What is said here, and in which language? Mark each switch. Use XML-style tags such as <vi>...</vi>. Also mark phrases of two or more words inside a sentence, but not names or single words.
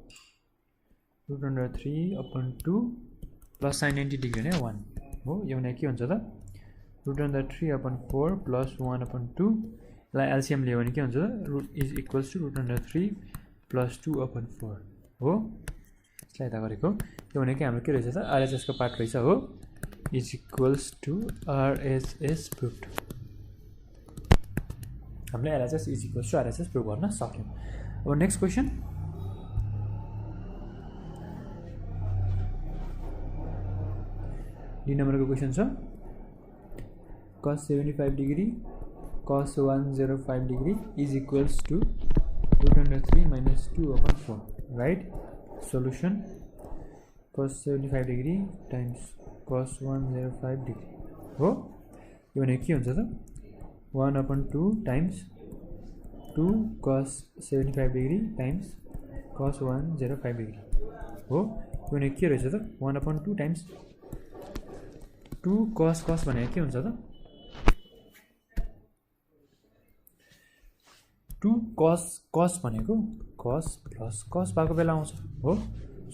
<ne>√3/2</ne> <en>plus sin 90 degree</en> <ne>भने 1 हो यो भनेको के हुन्छ त √3/4 प्लस 1/2 लाई एलसीएम लियो भने के हुन्छ त</ne> <en>is equals to</en> <ne>√3 प्लस 2/4 हो यसलाई यता गरेको यो भनेको हाम्रो के रहेछ त RHS को पार्ट रहेछ हो</ne> <en>is equals to RHS proved</en> <ne>हामीले</ne> <en>LHS is equals to RHS prove</en> <ne>गर्न सक्यौं अब</ne> <en>next question D</en> <ne>नम्बरको क्वेसन</ne> <en>छ cos 75 degree cos 105 degree is equals to √3 minus 2/4 right solution cos 75 degree times cos 105 degree</en> <ne>हो यो भनेको के हुन्छ त</ne> <en>1/2 times 2 cos 75 degree times cos 105 degree</en> <ne>हो यो भनेको के रहेछ त</ne> <en>1/2 times</en> <ne>2 cos भनेको के हुन्छ त 2 cos भनेको cos प्लस cos भएको बेला आउँछ हो सो</ne>